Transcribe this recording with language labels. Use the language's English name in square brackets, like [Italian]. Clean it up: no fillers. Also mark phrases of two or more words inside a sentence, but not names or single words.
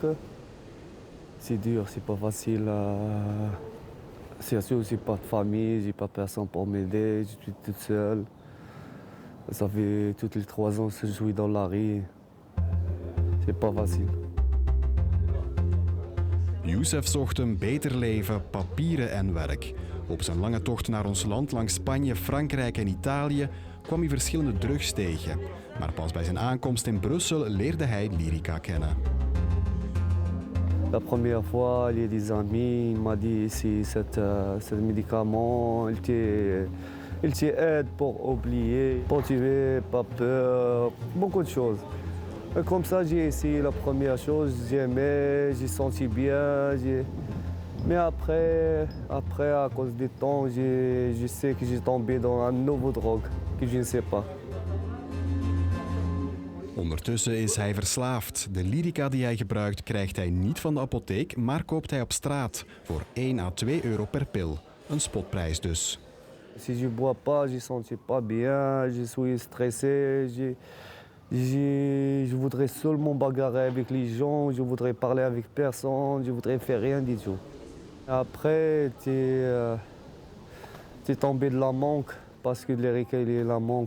[French] C'est dur, c'est pas facile. C'est sûr, j'ai pas de famille, j'ai pas personne pour m'aider, je suis toute seule. Ça fait tous les 3 ans que je suis dans la rue. C'est pas facile. [Dutch] Youssef zocht een beter leven, papieren en werk. Op zijn lange tocht naar ons land langs Spanje, Frankrijk en Italië kwam hij verschillende drugs tegen. Maar pas bij zijn aankomst in Brussel leerde hij Lyrica kennen. [French] La première fois, il y a des amis, il m'a dit ici, ce médicament, il t'aide pour oublier, pour tuer, pas peur, beaucoup de choses. Et comme ça, j'ai essayé la première chose, j'aimais, j'ai senti bien. Mais après, à cause du temps, je sais que j'ai tombé dans un nouveau drogue que je ne sais pas. [Dutch] Ondertussen is hij verslaafd. De Lyrica die hij gebruikt krijgt hij niet van de apotheek, maar koopt hij op straat voor 1 à 2 euro per pil. Een spotprijs dus. [French] Si je bois pas, je sens pas bien, je suis stressé, je voudrais seulement bagarrer avec les gens, je voudrais parler avec personne, je voudrais faire rien du tout. Après, tu es tombé de la manque, parce que Lyrica, il est la manque.